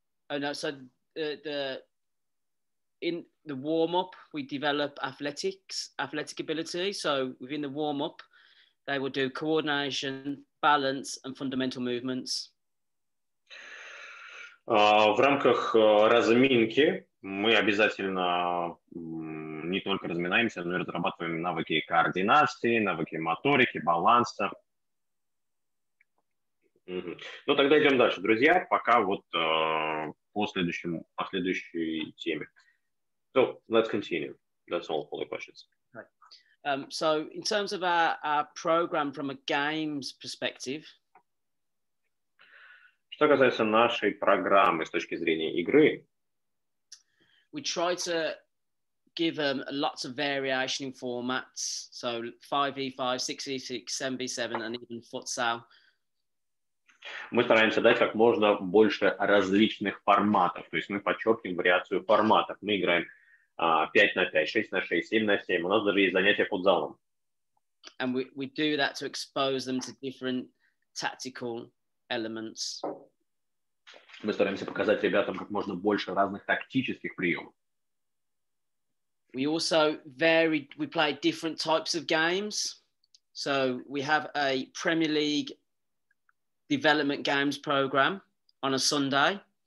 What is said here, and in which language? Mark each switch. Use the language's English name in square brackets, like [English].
[English] Oh no, so in the warm-up, we develop athletic ability. So within the warm-up, they will do coordination, balance, and fundamental movements. [Russian] В рамках разминки мы обязательно не только разминаемся, но и разрабатываем навыки координации, навыки моторики, баланса. Ну, тогда идем дальше, друзья, пока вот по следующей теме. [English] So, let's continue. That's all for the questions. Right. So, in terms of our program from a games perspective, [Russian] что касается нашей программы с точки зрения игры, [English] we try to give lots of variation in formats. So, 5v5, 6v6, 7v7, and even futsal. [Russian] Мы стараемся дать как можно больше различных форматов. То есть мы подчеркиваем вариацию форматов. Мы играем 5 на 5, 6 на 6, 7 на 7. У нас даже есть занятия футзалом. [English] And we do that to expose them to different tactical elements. [Russian] Мы стараемся показать ребятам как можно больше разных тактических приемов. [English] We also we play different types of games. So we have a Premier League development games program on a Sunday.